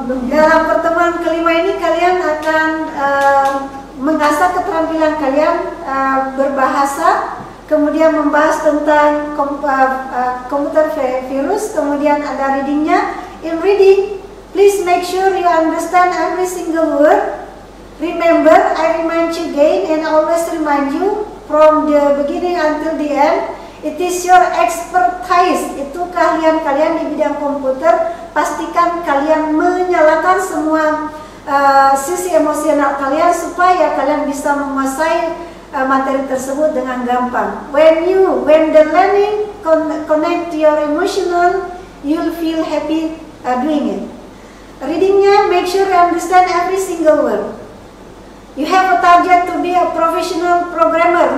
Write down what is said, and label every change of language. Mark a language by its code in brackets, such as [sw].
[id] Dalam pertemuan kelima ini kalian akan mengasah keterampilan kalian berbahasa, kemudian membahas tentang komputer virus, kemudian ada readingnya. [en] In reading, please make sure you understand every single word. Remember, I remind you again and always remind you from the beginning until the end, it is your expertise, [id] itu keahlian kalian di bidang komputer. Pastikan kalian menyalakan semua sisi emosional kalian supaya kalian bisa menguasai materi tersebut dengan gampang. [en] When the learning connect to your emotional, you'll feel happy doing it. Readingnya, make sure you understand every single word. You have a target to be a professional programmer.